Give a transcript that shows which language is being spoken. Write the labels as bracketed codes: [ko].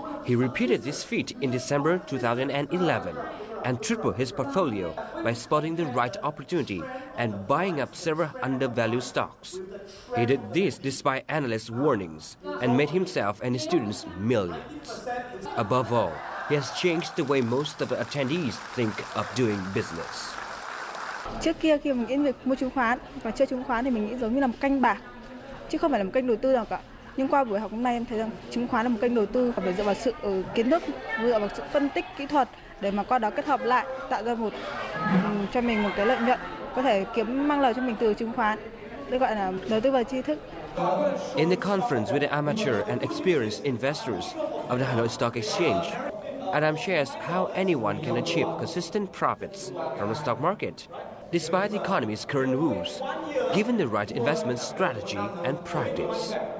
[en] He repeated this feat in December 2011 and tripled his portfolio by spotting the right opportunity and buying up several undervalued stocks. He did this despite analysts' warnings and made himself and his students millions. Above all, he has changed the way most of the attendees think of doing business. [vi] Trước kia khi mình nghĩ việc mua chứng khoán và chơi chứng khoán thì mình nghĩ giống như là một kênh bạc chứ không phải là một kênh đầu tư nào cả. Nhưng qua buổi học hôm nay em thấy rằng chứng khoán là một kênh đầu tư phải dựa vào sự kiến thức, dựa vào sự phân tích kỹ thuật để mà qua đó kết hợp lại tạo ra cho mình một cái lợi nhuận có thể mang lời cho mình từ chứng khoán. Đây gọi là đầu tư vào tri thức. [en] In the conference with the amateur and experienced investors of the Hanoi Stock Exchange, Adam shares how anyone can achieve consistent profits from the stock market, despite the economy's current woes, given the right investment strategy and practice.